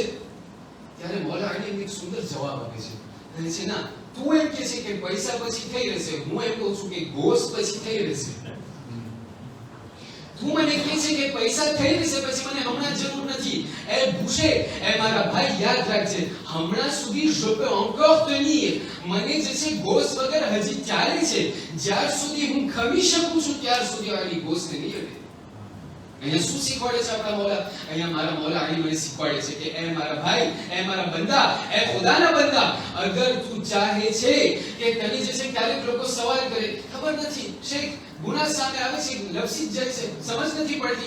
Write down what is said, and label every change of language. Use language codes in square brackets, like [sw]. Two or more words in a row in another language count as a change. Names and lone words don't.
[gu] ત્યારે મૌલા અલી એક સુંદર જવાબ આપે છે, કહે છે ના, તું એમ કહે છે કે પૈસા પછી થઈ રહેશે, હું એમ કહું છું કે ગોશ પછી થઈ રહેશે. તું મને કહે છે કે પૈસા થઈ જશે પછી મને હમણાં જરૂર નથી. એ ભૂષે એ મારા ભાઈ યાદ રાખજે, હમણાં સુધી [fr] je peux encore tenir, [gu] મને જે છે ગોસ વગર હજી ચાલે છે. જ્યાર સુધી હું ખમી શકું છું ત્યાર સુધી આની ગોસને નહીં અડે. અહીંયા શું શીખવાડે છે આપણા મૌલા? અહીંયા મારા મૌલા અહીં મને શીખવાડે છે કે એ મારા ભાઈ, એ મારા બંદા, એ ખુદાના બંદા, અગર તું ચાહે છે કે તને જે છે ક્યારેક લોકો સવાલ કરે, ખબર નથી શેખ ગુનાહ સામે આવે છે, લપસી જાય છે, સમજ નથી પડતી.